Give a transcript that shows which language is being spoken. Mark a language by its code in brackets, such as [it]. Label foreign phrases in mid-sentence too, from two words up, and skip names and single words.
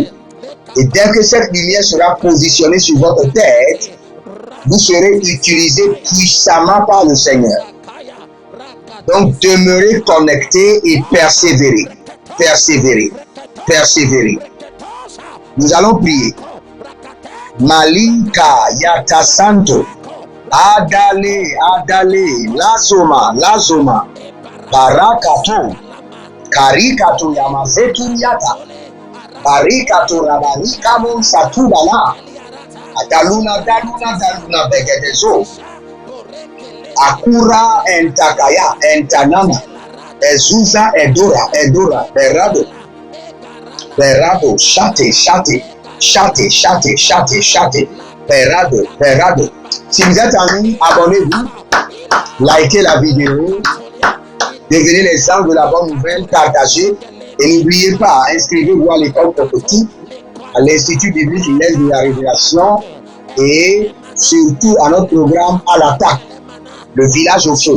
[fr] Et dès que cette lumière sera positionnée sur votre tête, vous serez utilisé puissamment par le Seigneur. Donc, demeurez connectés et persévérez. Persévérez. Persévérez. Nous allons prier. Malika Yata Santo. Adale, Adale, Lazoma, Lazoma. Barakato. Karikato Yamazetu Yata. Barikato Rabarika Mon Satubala. Daluna, daluna, daluna, begedezo. Akura entakaya, entanama. Ezuza, edora, edora, berado. Berado, chate, chate, chate, chate, chate, chate. Berado, berado. Si vous êtes en ligne, abonnez-vous. Likez la vidéo. Devenez les anges de la bonne nouvelle, partagez. Et n'oubliez pas, inscrivez-vous à l'école prophétique, à l'Institut biblique l'Aide de la Révélation et surtout à notre programme à l'attaque, le village au feu.